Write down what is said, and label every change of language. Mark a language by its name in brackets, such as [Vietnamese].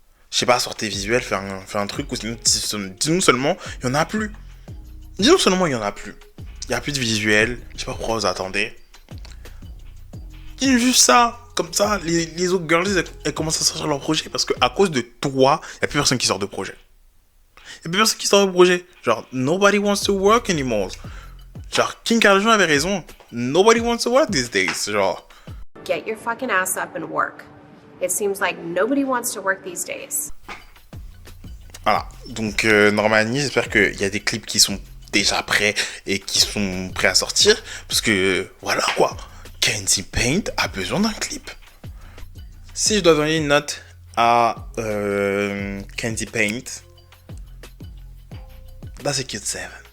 [French] Je sais pas, sur tes visuels, fais un truc, ou sinon, dis-nous seulement, il y en a plus. Dis-nous seulement, il y en a plus. Il y a plus de visuels, je sais pas pourquoi vous attendez. Dis-nous juste ça, comme ça, les autres girls, elles commencent à sortir leur projet, parce que à cause de toi, il y a plus personne qui sort de projet. Il y a plus personne qui sort de projet. [English] Genre, nobody wants to work anymore. [French] Genre, Kim Kardashian avait raison. [English] Nobody wants to work these days. [French] Genre. [English] Get your fucking ass up and work. It seems like nobody wants to work these days. [French] Voilà. Donc, Normani, j'espère qu'il y a des clips qui sont déjà prêts et qui sont prêts à sortir. Parce que, voilà quoi. Candy Paint a besoin d'un clip. Si je dois donner une note à Candy Paint, [English] that's a cute 7.